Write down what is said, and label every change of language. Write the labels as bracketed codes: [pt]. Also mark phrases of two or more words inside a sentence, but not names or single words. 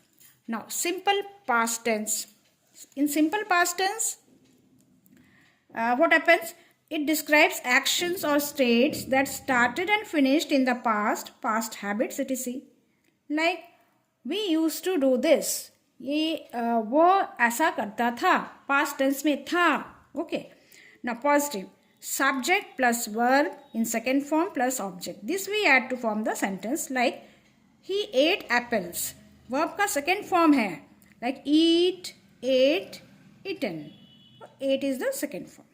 [en] Now simple past tense. In simple past tense, what happens? It describes actions or states that started and finished in the past habits etc. Like we used to do this. [hi] ये वो ऐसा करता था, [en] past tense [hi] में था. [en] Okay. Now positive, subject plus verb in second form plus object. This we add to form the sentence. Like he ate apples. [hi] Verb का second form है. [en] Like eat, ate, eaten. Ate is the second form.